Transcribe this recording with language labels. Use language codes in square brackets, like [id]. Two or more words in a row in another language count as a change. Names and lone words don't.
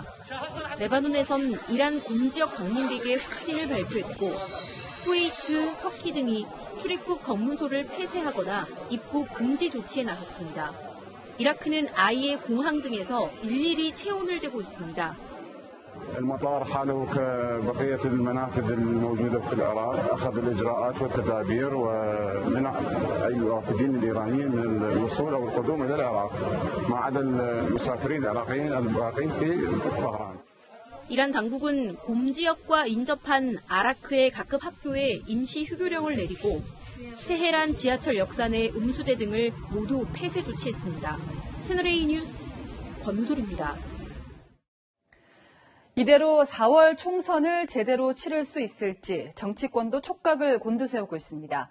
[ko] 레바논에선 이란 곰 지역 방문객의 확진을 발표했고 쿠웨이트, 터키 등이 출입국 검문소를 폐쇄하거나 입국 금지 조치에 나섰습니다. 이라크는 아예 공항 등에서 일일이 체온을 재고 있습니다. [ar] المطار حاله كبقية المنافذ الموجودة في العراق أخذ الإجراءات والتدابير ومنع أي وافدين الإيرانيين من الوصول أو القدوم إلى العراق ما عدا المسافرين العراقيين الباقين في طهران. [ko] 이란 당국은 곰 지역과 인접한 아라크의 각급 학교에 임시 휴교령을 내리고 테헤란 지하철 역사 내 음수대 등을 모두 폐쇄 조치했습니다. 채널A 뉴스 권솔입니다. 이대로 4월 총선을 제대로 치를 수 있을지 정치권도 촉각을 곤두세우고 있습니다.